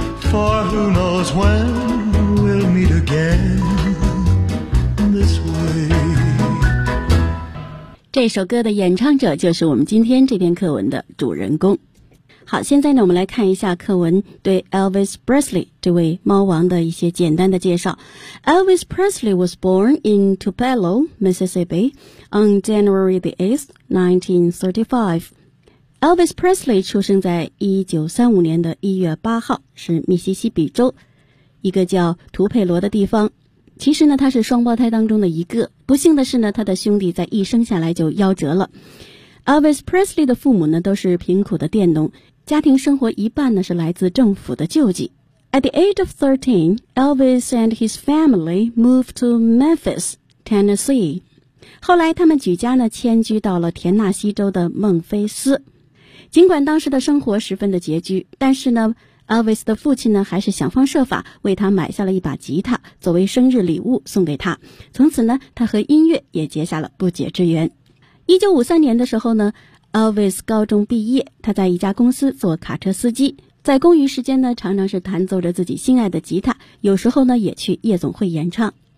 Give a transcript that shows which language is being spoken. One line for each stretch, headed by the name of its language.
English: For who knows when we'll meet again this way.
Chinese: 这首歌的演唱者就是我们今天这篇课文的主人公。好，现在呢，我们来看一下课文对 Elvis Presley 这位猫王的一些简单的介绍。
English: Elvis Presley was born in Tupelo, Mississippi on January the 8th, 1935.
Chinese: Elvis Presley 出生在1935年的1月8号，是密西西比州一个叫图佩罗的地方。其实呢，他是双胞胎当中的一个，不幸的是呢，他的兄弟在一生下来就夭折了。 Elvis Presley 的父母呢都是贫苦的佃农，家庭生活一半呢是来自政府的救济。
English: At the age of 13, Elvis and his family moved to Memphis, Tennessee.
Chinese: 后来他们举家呢迁居到了田纳西州的孟菲斯。尽管当时的生活十分的拮据，但是呢 Elvis 的父亲呢还是想方设法为他买下了一把吉他作为生日礼物送给他。从此呢他和音乐也结下了不解之缘。1953年的时候呢 Elvis 高中毕业，他在一家公司做卡车司机，在公余时间呢常常是弹奏着自己心爱的吉他，有时候呢也去夜总会演唱。